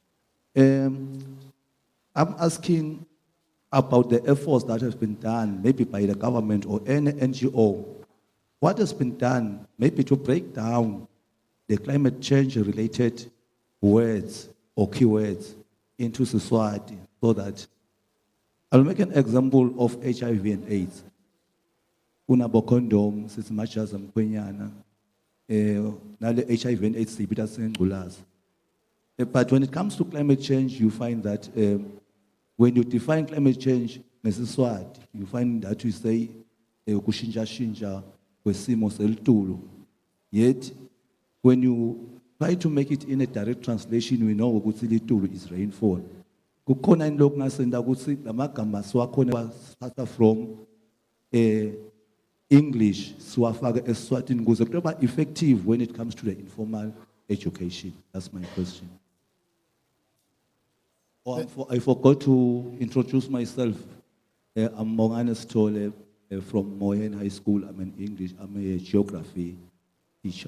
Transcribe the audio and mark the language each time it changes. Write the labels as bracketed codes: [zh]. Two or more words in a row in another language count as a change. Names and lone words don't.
[en] I'm asking about the efforts that have been done, maybe by the government or any NGO. What has been done, maybe to break down the climate change related words or keywords into society so that, I'll make an example of HIV and AIDS. [ss] Unabo condom, sisimajaza mkwenyana, nale [en] HIV and AIDS [ss] sibita sengulazi. [en] But when it comes to climate change, you find that when you define climate change, you find that you say [ss] kushinja kwesimo selitulu. [en] Yet, when you try to make it in a direct translation, we know [ss] ukuthi litulu [en] is rainfall. [ss] kukhona into kungasenda ukuthi lamagama siwakhona [en] start from English [ss] siwafake eSwatini ukuze kuba effective [en] when it comes to the informal education. That's my question. Oh, I forgot to introduce myself. I'm Mongane Stole from Moyen High School. I'm an English, I'm a geography teacher.